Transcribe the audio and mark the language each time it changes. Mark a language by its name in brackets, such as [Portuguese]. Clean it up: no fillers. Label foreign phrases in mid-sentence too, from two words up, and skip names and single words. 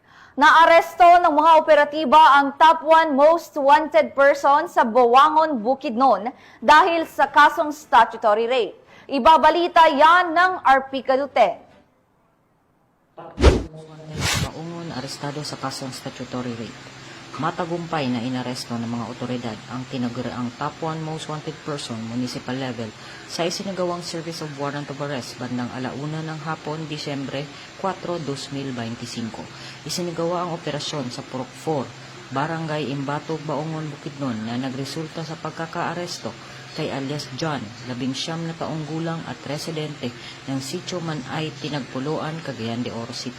[Filipino] Naaresto ng mga operatiba ang [English] top 1 most wanted person [Filipino] sa Buangon, Bukidnon dahil sa kasong [English] statutory rape. [Filipino] Ibabalita yan ng RP Kadute. Baungon arestado sa kasong [English] statutory rape. [Filipino] Matagumpay na inaresto ng mga otoridad ang tinaguriang [English] top 1 most wanted person municipal level [Filipino] sa isinagawang [English] service of warrant of arrest [Filipino] bandang 1:00 ng hapon, Disyembre 4, 2025. Isinagawa ang operasyon sa Purok 4, Barangay Imbato, Baungon, Bukidnon na nagresulta sa pagkakaaresto kay alias John, 19 na taong gulang at residente ng Sitio Manay, Tinagpuloan, Cagayan de Oro City.